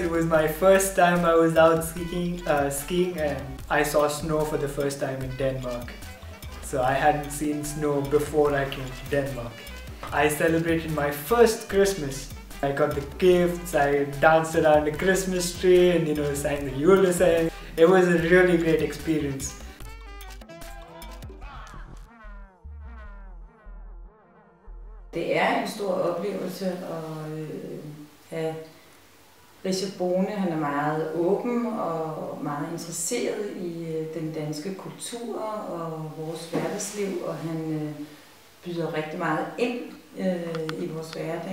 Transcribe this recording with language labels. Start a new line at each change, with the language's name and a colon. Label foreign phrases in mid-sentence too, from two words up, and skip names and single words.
English: It was my first time I was out skiing, and I saw snow for the first time in Denmark. So I hadn't seen snow before I came to Denmark. I celebrated my first Christmas. I got the gifts, I danced around the Christmas tree and sang the julesang. It was a really great experience.
Danish: Det er en stor oplevelse at have Rishabh boende. Han er meget åben og meget interesseret i den danske kultur og vores hverdagsliv, og han byder rigtig meget ind i vores hverdag.